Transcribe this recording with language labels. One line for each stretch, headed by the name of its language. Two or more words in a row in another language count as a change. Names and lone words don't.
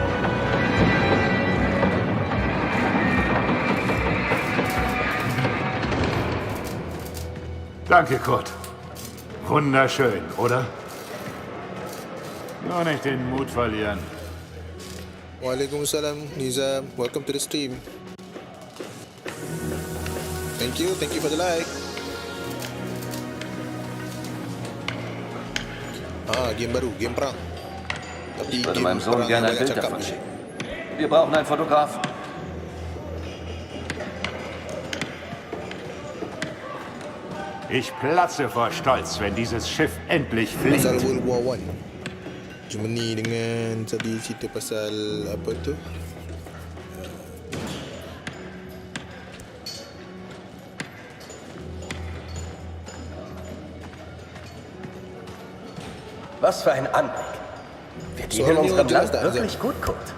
German: Danke, Kurt. Wunderschön, oder? Nur nicht den Mut verlieren.
Malay: Waalaikumsalam, Nizam.
English: Welcome to the stream. Thank you for the like.
Malay: Game baru, Game perang. Tapi
German: Ich würde
Malay: game
German: meinem Sohn
Malay: perang
German: gerne
Malay: yang
German: ein
Malay: banyak
German: Bild
Malay: cakap
German: davon
Malay: je.
German: schicken. Wir brauchen einen Fotografen. Ich platze vor Stolz, wenn dieses Schiff endlich fliegt.
Malay: Pasal World War I. Germany dengan tadi cerita pasal apa tu?
German: Was für ein Anblick. Wir dienen unserem Land wirklich gut, Kurt.